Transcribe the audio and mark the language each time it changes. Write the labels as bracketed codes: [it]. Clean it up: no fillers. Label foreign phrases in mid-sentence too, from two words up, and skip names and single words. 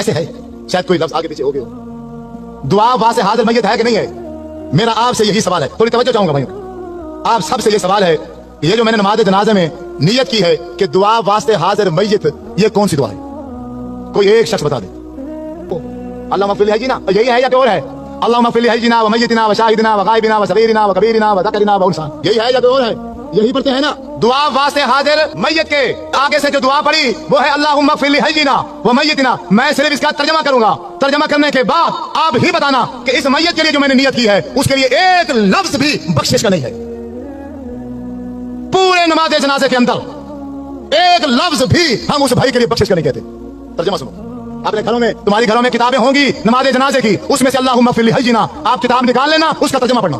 [ur] ایسے ہے، شاید کوئی لفظ آگے پیچھے ہو گیا۔ دعا واسطے حاضر میت ہے کہ نہیں ہے? میرا آپ سے یہی سوال ہے، تھوڑی توجہ چاہوں گا بھائیوں، آپ سب سے یہ سوال ہے، یہ جو میں نے نماز جنازے میں نیت کی ہے کہ دعا واسطے حاضر میت، یہ کون سی دعا ہے? کوئی ایک شخص بتا دے. [ar] الله اغفر لحينا, [ur] یہی ہے یا کوئی اور ہے? [ar] الله اغفر لحينا و ميتنا و شاهدنا و غائبنا و صغيرنا و كبيرنا و ذكرنا و أنثانا, [ur] یہی ہے یا کوئی اور ہے؟ یہی پڑھتے ہیں نا. دعا واسطے حاضر میت کے آگے سے جو دعا پڑی وہ ہے [ar] اللهم اغفر لحينا و ميتنا. [ur] میں صرف اس کا ترجمہ کروں گا، ترجمہ کرنے کے بعد آپ ہی بتانا کہ اس میت کے لیے جو میں نے نیت کی ہے اس کے لیے ایک لفظ بھی بخشش کا نہیں ہے. پورے نماز جنازے کے اندر ایک لفظ بھی ہم اس بھائی کے لیے بخشش کا نہیں کہتے. ترجمہ سنو، اپنے گھروں میں، تمہاری گھروں میں کتابیں ہوں گی نماز جنازے کی، اس میں سے [ar] اللهم اغفر لحينا [ur] آپ کتاب نکال لینا، اس کا ترجمہ پڑھنا.